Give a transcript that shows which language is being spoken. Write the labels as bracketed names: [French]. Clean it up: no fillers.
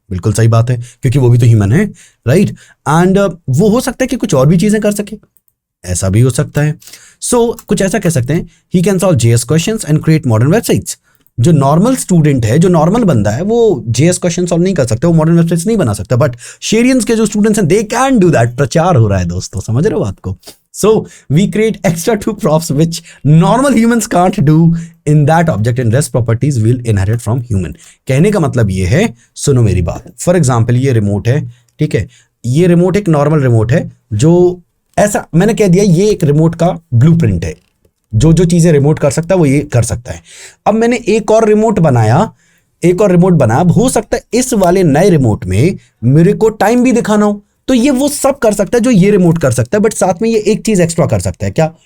[Hindi] बिल्कुल सही बात है, क्योंकि वो भी तो ह्यूमन है, राइट? एंड वो हो सकता है कि कुछ और भी चीजें कर सके, ऐसा भी हो सकता है। [English] so [Hindi] कुछ ऐसा कह सकते हैं, [English] He can solve JS questions and create modern websites. [Hindi] जो नॉर्मल स्टूडेंट है, जो नॉर्मल बंदा है, वो जेएस क्वेश्चन सॉल्व नहीं कर सकता, वो मॉडर्न वेबसाइट्स नहीं बना सकता, बट शेरियंस के जो स्टूडेंट्स हैं [English] They can do that. [Hindi] प्रचार हो रहा है दोस्तों, समझ रहे हो बात को? [English] So we create extra two props which normal humans can't do in that object, and rest properties will inherit from human. [Hindi] कहने का मतलब ये है, सुनो मेरी बात। फॉर एग्जाम्पल ये रिमोट है, ठीक है, ये रिमोट एक नॉर्मल रिमोट है, जो ऐसा मैंने कह दिया ये एक रिमोट का ब्लूप्रिंट है, जो जो चीजें रिमोट कर सकता है वो ये कर सकता है। अब मैंने एक और रिमोट बनाया, अब हो सकता है इस वाले नए रिमोट में मेरे को टाइम भी दिखाना हो, तो ये वो सब कर सकता है जो ये रिमोट कर सकता है, बट साथ में ये एक चीज एक्स्ट्रा कर सकता है, क्या?